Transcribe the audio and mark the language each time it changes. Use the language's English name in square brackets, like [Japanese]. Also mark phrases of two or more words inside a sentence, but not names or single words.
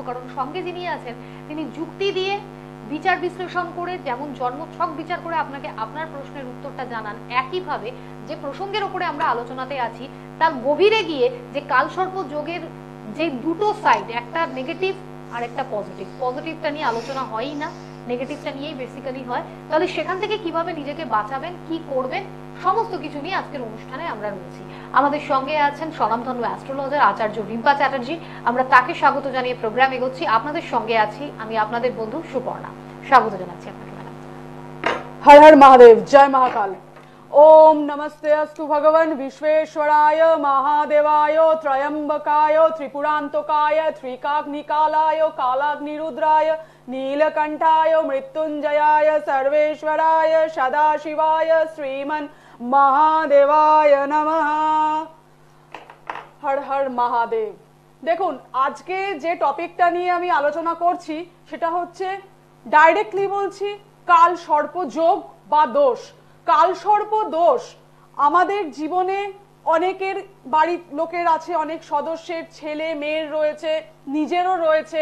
[Bangla] কারণ সঙ্গে যিনি আছেন তিনি যুক্তি দিয়ে, বিচার বিশ্লেষণ করে, যেমন জন্মছক বিচার করে আপনাকে আপনার প্রশ্নের উত্তরটা জানান, একইভাবে যে প্রসঙ্গের উপরে আমরা আলোচনাতে আছি তার গভীরে গিয়ে যে কালসর্প যোগের যে দুটো সাইড, একটা নেগেটিভ আর একটা পজিটিভ, পজিটিভটা নিয়ে আলোচনা হয়ই না, নেগেটিভটা নিয়েই বেসিক্যালি হয়। তাহলে সেখান থেকে কিভাবে নিজেকে বাঁচাবেন, কি করবেন, সমস্ত কিছু নিয়ে আজকের অনুষ্ঠানে আমরা রয়েছি। আমাদের সঙ্গে আছেন স্বনামধন্য অ্যাস্ট্রোলজার আচার্য রিম্পা চ্যাটার্জি। আমরা তাকে স্বাগত জানিয়ে প্রোগ্রাম এগোচ্ছি। আপনাদের সঙ্গে আছি আমি আপনাদের বন্ধু সুপর্ণা। স্বাগত জানাচ্ছি আপনাকে ম্যাডাম। [Hindi] हर हर महादेव, जय महाकाल। [Sanskrit] ओम नमस्ते अस्तु भगवन् विश्वेश्वराय महादेवाय त्रयंबकाय त्रिपुरान्तकाय त्रिकाग्निकालाय कालाग्निरुद्राय नीलकंठाय मृत्युंजयाय सर्वेश्वराय सदाशिवाय श्रीमन् महादेवाय नमः। [Hindi] हर हर महादेव। [Bangla] দেখুন, আজকে যে টপিকটা নিয়ে আমি আলোচনা করছি সেটা হচ্ছে, ডাইরেক্টলি বলছি, কাল সর্প যোগ বা দোষ। কাল সর্প দোষ আমাদের জীবনে অনেকের বাড়ির লোকের আছে, অনেক সদস্যের ছেলে মেয়ের রয়েছে, নিজেরও রয়েছে।